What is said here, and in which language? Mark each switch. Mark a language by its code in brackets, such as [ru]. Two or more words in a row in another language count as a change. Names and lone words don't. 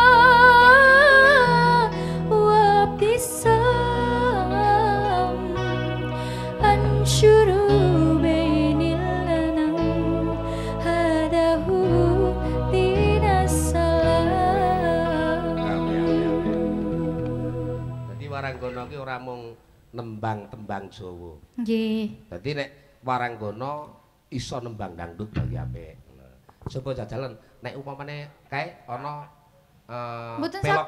[ar] وابتسام انشر بين الأنام هذا هو دين السلام. [jv] Dadi Waranggana ki ora mung nembang tembang Jawa. Nggih. Dadi nek Waranggana iso nembang dangdut bagi apik. Coba jajalan nek umpamane kae ana Mboten pelok.